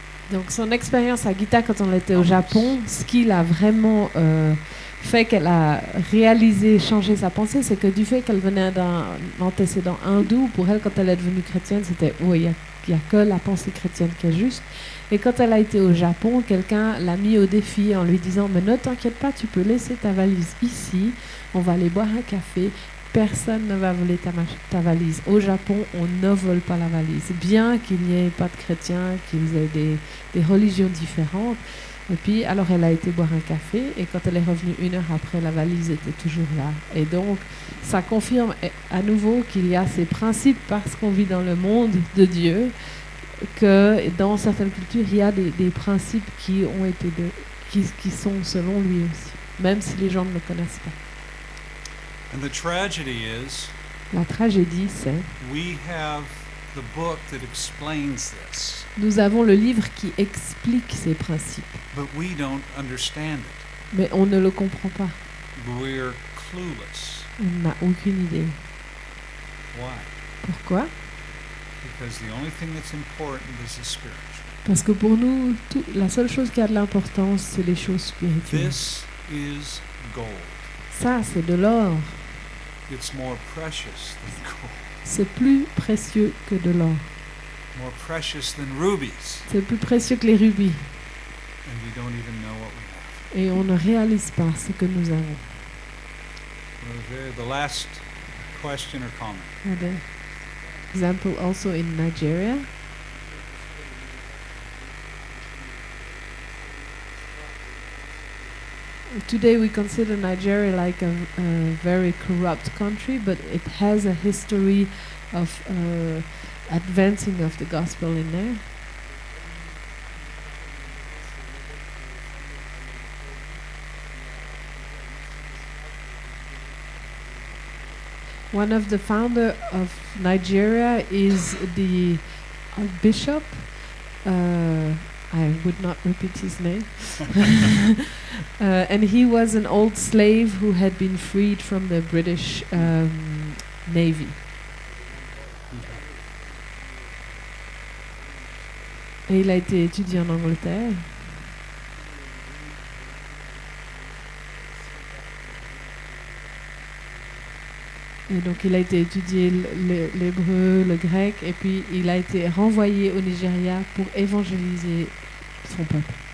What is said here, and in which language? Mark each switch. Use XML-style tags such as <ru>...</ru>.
<fr>Donc son expérience à Gita quand on était au Japon, ce qu'il a vraiment fait qu'elle a réalisé, changé sa pensée, c'est que du fait qu'elle venait d'un antécédent hindou, pour elle, quand elle est devenue chrétienne, c'était il y a que la pensée chrétienne qui est juste. Et quand elle a été au Japon, quelqu'un l'a mis au défi en lui disant « Mais ne t'inquiète pas, tu peux laisser ta valise ici, on va aller boire un café. » Personne ne va voler ta valise. Au Japon, on ne vole pas la valise. Bien qu'il n'y ait pas de chrétiens, qu'ils aient des religions différentes. Et puis, alors elle a été boire un café, et quand elle est revenue 1 heure après, la valise était toujours là. Et donc, ça confirme à nouveau qu'il y a ces principes, parce qu'on vit dans le monde de Dieu, que dans certaines cultures, il y a des principes qui ont été qui sont selon lui aussi, même si les gens ne le connaissent pas.</fr> <en>And the tragedy is,</en> <fr>La tragédie, c'est</fr> <en>we have the book that explains this,</en> <fr>nous avons le livre qui explique ces principes,</fr> <en>but we don't understand it.</en> <fr>mais on ne le comprend pas.</fr> <en>We're clueless.</en> <fr>On n'a aucune idée.</fr> <en>Why?</en> <fr>Pourquoi ?</fr> <en>Because the only thing that's important is the spiritual.</en> <fr>Parce que pour nous, la seule chose qui a de l'importance, c'est les choses spirituelles.</fr> <en>This is gold.</en> <fr>Ça, c'est de l'or.</fr> <en>It's more precious than gold,</en> <fr>C'est plus précieux que de l'or.</fr> <en>more precious than rubies,</en> <fr>C'est plus précieux que les rubis.</fr> <en>and we don't even know what we have.</en> <fr>Et on ne réalise pas ce que nous avons.</fr> <en>Roger, the last question or comment. Another example also in Nigeria. Today we consider Nigeria like a very corrupt country, but it has a history of advancing of the gospel in there. One of the founder of Nigeria is the bishop. I would not repeat his name. And he was an old slave who had been freed from the British Navy.</en> <fr>Et il a été étudié en Angleterre. Et donc il a été étudié l'hébreu, le grec, et puis il a été renvoyé au Nigeria pour évangéliser son peuple.</fr>